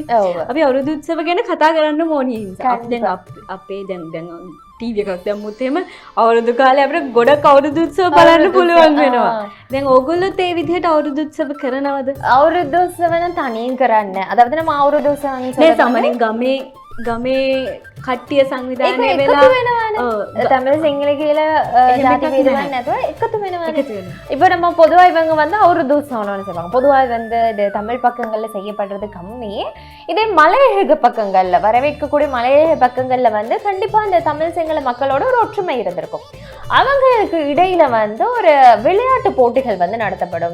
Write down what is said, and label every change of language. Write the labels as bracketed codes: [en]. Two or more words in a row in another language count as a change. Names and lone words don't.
[si] අපි අවුරුදු උත්සව ගැන කතා කරන්න ඕනේ නිසා. දැන් අපේ දැන් ටීවී එකක් දැම්මුත් එහෙම අවුරුදු කාලේ අපිට ගොඩක් අවුරුදු උත්සව බලන්න පුළුවන් වෙනවා. දැන් ඕගොල්ලොත් ඒ විදිහට අවුරුදු උත්සව කරනවද? අවුරුදු උත්සව නම් තනියෙන් කරන්නේ. [ta] අதாவது நம்ம [si] අවුරුදු උත්සව නේ සාමාන්‍යයෙන් ගමේ කට්ටිය සංවිධානය වෙලා [ta] தமிழ் சிங்கள கீழ ஜாதி பேதம் [si] නැතුව එකතු වෙනවානේ. [ta] இப்போ நம்ம பொதுவா இவங்க வந்து அவருது உற்சவம்னு சொல்லுவாங்க. பொதுவா வந்து இது தமிழ் பக்கங்கள்ல செய்யப்படுறது கம்மி. இதே மலையக பக்கங்கள்ல வரவேற்கக்கூடிய மலையக பக்கங்கள்ல வந்து கண்டிப்பா இந்த தமிழ் சிங்கள மக்களோட ஒரு ஒற்றுமை இருந்திருக்கும். அவங்களுக்கு இடையில வந்து ஒரு விளையாட்டு போட்டிகள் வந்து நடத்தப்படும்.